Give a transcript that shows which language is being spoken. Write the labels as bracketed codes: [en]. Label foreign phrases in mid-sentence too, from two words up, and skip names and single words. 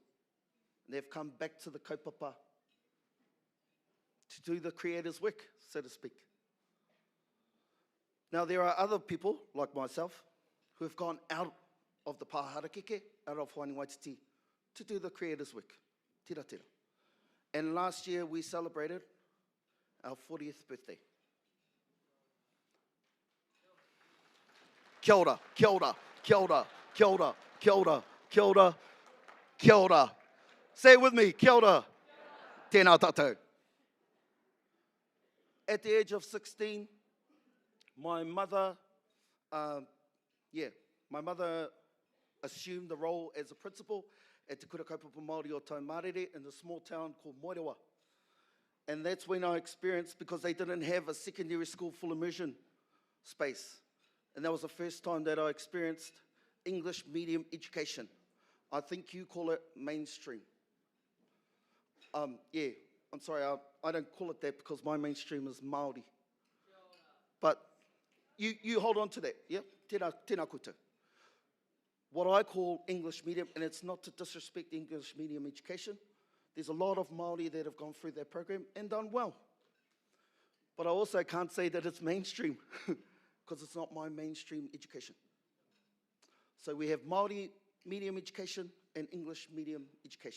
[en] They've come back to the kaupapa to do the creator's work, so to speak. Now, there are other people, like myself, who have gone out of the Pāharakeke, out of Haini Waititi, to do the creator's work, [mi] tira tira. [en] And last year, we celebrated our 40th birthday. [mi] Kia ora, kia ora, kia ora, kia ora, kia ora, kia ora, kia ora. [en] Say it with me, [mi] kia ora. Tēnā tātou. [en] At the age of 16, my mother assumed the role as a principal at Te Kura Kaupapa Māori o Taumarere in the small town called Moerewa. And that's when I experienced, because they didn't have a secondary school full immersion space. And that was the first time that I experienced English medium education. I think you call it mainstream. I'm sorry, I don't call it that because my mainstream is Māori. But you hold on to that, yeah? [mi] Tēnā koutou. [en] What I call English medium, and it's not to disrespect English medium education, there's a lot of Māori that have gone through that program and done well. But I also can't say that it's mainstream because it's not my mainstream education. So we have Māori medium education and English medium education.